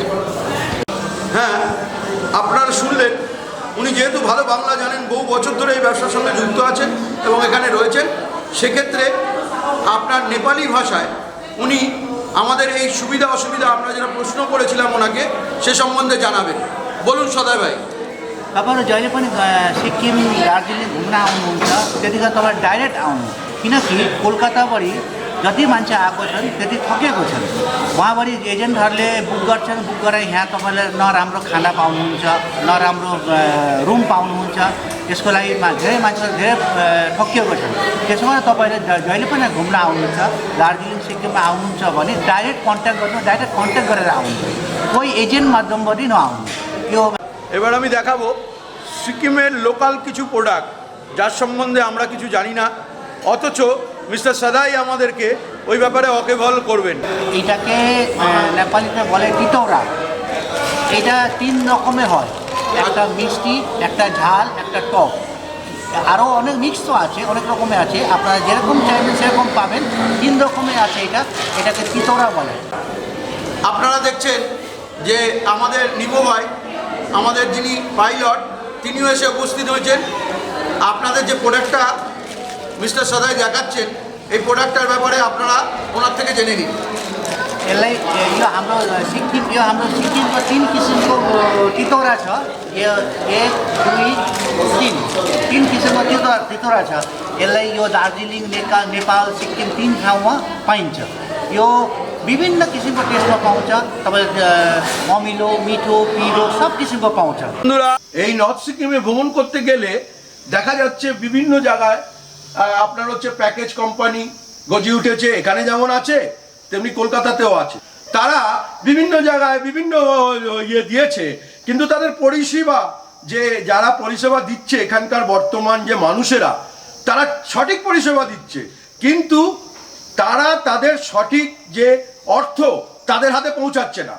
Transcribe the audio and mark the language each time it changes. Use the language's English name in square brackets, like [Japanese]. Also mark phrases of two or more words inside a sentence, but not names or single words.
[Bangla] হ্যাঁ, আপনারা শুনলেন। উনি যেহেতু ভালো বাংলা জানেন, বহু বছর ধরে এই ব্যবসার সঙ্গে যুক্ত আছেন এবং এখানে রয়েছেন, সেক্ষেত্রে আপনার নেপালি ভাষায় উনি আমাদের এই সুবিধা অসুবিধা আমরা যেটা প্রশ্ন করেছিলাম ওনাকে সে সম্বন্ধে জানাবেন। বলুন সদাই भाइ। [Nepali] तपाईँहरू जहिले पनि सिक्किम दार्जिलिङ घुम्न आउनुहुन्छ त्यतिखेर तपाईँ डाइरेक्ट आउनु, किनकि कोलकाताबाट जति मान्छे आएको छन् त्यति थकेको छन्। उहाँभरि एजेन्टहरूले बुक गर्छन्, बुक गरेर यहाँ तपाईँले न राम्रो खाना पाउनुहुन्छ, न राम्रो रुम पाउनुहुन्छ। यसको लागि धेरै मान्छेहरू धेरै ठकिएको छन्। त्यसो भए तपाईँले जहिले पनि घुम्न आउनुहुन्छ, दार्जिलिङ सिक्किममा आउनुहुन्छ भने [English] direct contact [Nepali] गर्नु, [English] direct contact [Nepali] गरेर आउनु, कोही एजेन्ट माध्यमबाट नआउनु। यो [Bangla] এবার আমি দেখাবো সিকিমের লোকাল কিছু প্রোডাক্ট যার সম্বন্ধে আমরা কিছু জানি না, অথচ মিস্টার সাদাই আমাদেরকে ওই ব্যাপারে ওয়াকিবহাল করবেন। এটাকে নেপালিতে বলে টিটোরা। এটা 3 রকমের হয়, একটা মিষ্টি, একটা ঝাল, একটা টক। আরও অনেক মিক্স তো আছে, অনেক রকমের আছে, আপনারা যেরকম চাইবেন সেরকম পাবেন। 3 রকমের আছে এটাকে টিটোরা বলে। আপনারা দেখছেন যে আমাদের নিপো ভাই, আমাদের যিনি পাইলট, তিনিও এসে উপস্থিত হয়েছেন। আপনাদের যে প্রোডাক্টটা মিস্টার সাদাই দেখাচ্ছেন, এই প্রোডাক্টটার ব্যাপারে আপনারা ওনার থেকে জেনে নিন। [Nepali] यसलाई यो हाम्रो सिक्किमको 3 किसिमको टितौरा छ। यो 1, 2, 3 किसिमको टितौरा छ। यसलाई यो दार्जिलिङ, नेपाल, सिक्किम 3 ठाउँमा पाइन्छ। यो विभिन्न किसिमको टेस्टमा पाउँछ। तपाईँ अमिलो, मिठो, पिरो सब किसिमको पाउँछ। [Bangla] বন্ধুরা, এই নর্থ সিকিমে ভ্রমণ করতে গেলে দেখা যাচ্ছে বিভিন্ন জায়গায় আপনার হচ্ছে [English] package company [Bangla] গজি উঠেছে। এখানে যেমন আছে তেমনি কলকাতাতেও আছে। তারা বিভিন্ন জায়গায় বিভিন্ন ইয়ে দিয়েছে, কিন্তু তাদের পরিষেবা, যে যারা পরিষেবা দিচ্ছে এখানকার বর্তমান যে মানুষেরা, তারা সঠিক পরিষেবা দিচ্ছে, কিন্তু তারা তাদের সঠিক যে অর্থ তাদের হাতে পৌঁছাচ্ছে না।